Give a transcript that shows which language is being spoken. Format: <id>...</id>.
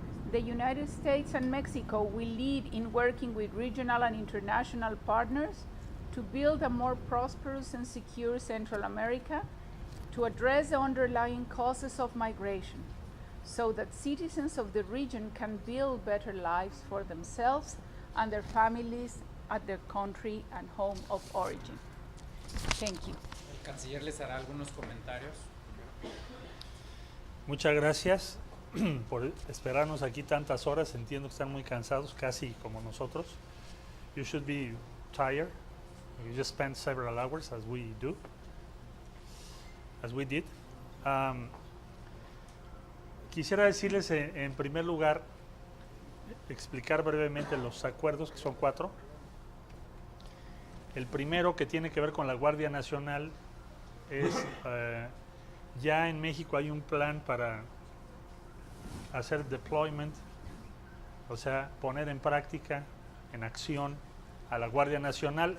<en>The United States and Mexico will lead in working with regional and international partners to build a more prosperous and secure Central America, to address the underlying causes of migration, so that citizens of the region can build better lives for themselves and their families at their country and home of origin. Thank you.</en> <es>El canciller les hará algunos comentarios. Muchas gracias por esperarnos aquí tantas horas. Entiendo que están muy cansados, casi como nosotros.</es> <en>You should be tired. You just spent several hours, as we did.</en> <es>Quisiera decirles en primer lugar, explicar brevemente los acuerdos, que son 4. El primero, que tiene que ver con la Guardia Nacional, es ya en México hay un plan para hacer deployment, o sea, poner en práctica, en acción a la Guardia Nacional.</es>